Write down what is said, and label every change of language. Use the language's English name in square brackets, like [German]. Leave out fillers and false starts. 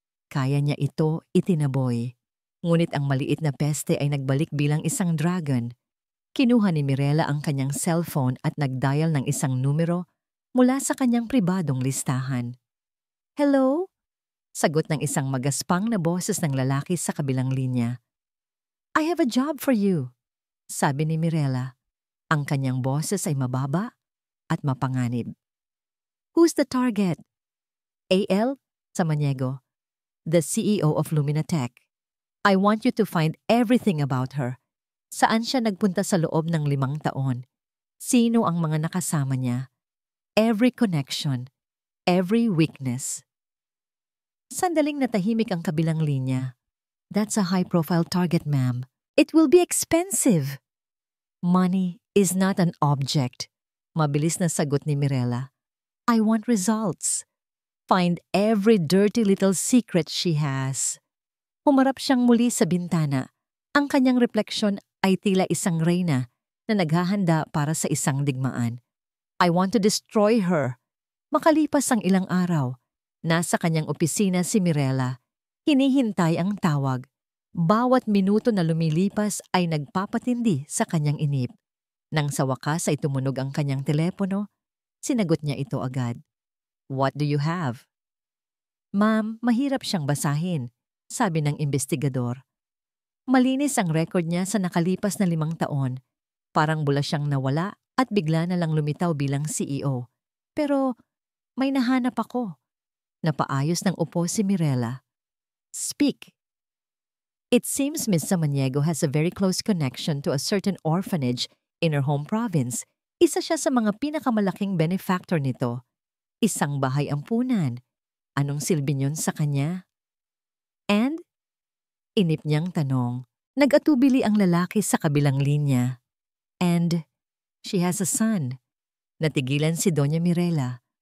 [Filipino] Kaya niya ito itinaboy. Ngunit ang maliit na peste ay nagbalik bilang isang dragon. Kinuha ni Mirella ang kanyang cellphone at nagdial ng isang numero mula sa kanyang pribadong listahan. "Hello?" Sagot ng isang magaspang na boses ng lalaki sa kabilang linya. [English] "I have a job for you," [Filipino] sabi ni Mirella. Ang kanyang boses ay mababa at mapanganib. [English] "Who's the target?" "A.L. Samaniego, the CEO of Luminatech. I want you to find everything about her. [Filipino] Saan siya nagpunta sa loob ng 5 taon? Sino ang mga nakasama niya? [English] Every connection, every weakness." [Filipino] Sandaling natahimik ang kabilang linya. [English] "That's a high-profile target, ma'am. It will be expensive." "Money is not an object," [Filipino] mabilis na sagot ni Mirella. [English] "I want results. Find every dirty little secret she has." [Filipino] Humarap siyang muli sa bintana. Ang kanyang refleksyon ay tila isang reyna na naghahanda para sa isang digmaan. [English] "I want to destroy her." [Filipino] Makalipas ang ilang araw, nasa kanyang opisina si Mirella. Hinihintay ang tawag. Bawat minuto na lumilipas ay nagpapatindi sa kanyang inip. Nang sa wakas ay tumunog ang kanyang telepono, sinagot niya ito agad. [English] "What do you have?" [Filipino] "Ma'am, mahirap siyang basahin," sabi ng investigador. Malinis ang record niya sa nakalipas na 5 taon. Parang bula siyang nawala at bigla na lang lumitaw bilang CEO. "Pero may nahanap ako." Napaayos ng upo si Mirella. [English] "Speak." [Filipino] "It seems Miss Samaniego has a very close connection to a certain orphanage in her home province. Isa siya sa mga pinakamalaking benefactor nito. Isang bahay ampunan. Anong silbi niyon sa kanya?" "And?" Inip niyang tanong. Nag-atubili ang lalaki sa kabilang linya. [English] "And she has a son." [Filipino] Natigilan si Doña Mirella.